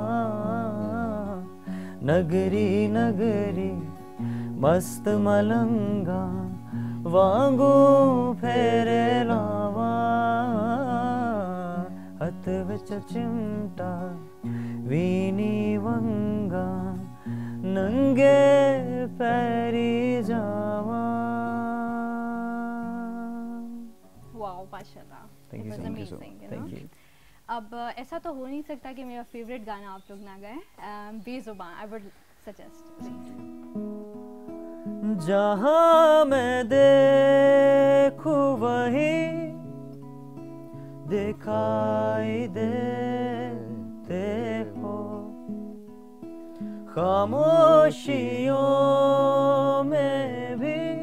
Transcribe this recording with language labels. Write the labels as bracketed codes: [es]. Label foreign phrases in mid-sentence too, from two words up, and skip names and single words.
[pa] ਨਗਰੀ ਨਗਰੀ ਮਸਤ ਮਲੰਗਾ ਵਾਂਗੂ ਫੇਰੇ ਲਾਵਾ ਹਥ ਵਿਚ ਚਿਮਟਾ ਵੀਨੀ ਵੰਗਾ ਨੰਗੇ ਪੈਰੀ ਜਾਵਾ। [hi] वाओ माशाल्लाह, [en] Thank you, it was thank you so amazing, much. you know? Thank you. [hi] अब ऐसा तो हो नहीं सकता कि मेरा फेवरेट गाना आप लोग ना गाएं, बेजुबान [en] I would suggest. [hi] जहाँ मैं देखूं वही दिखाई देते हो खामोशियों में भी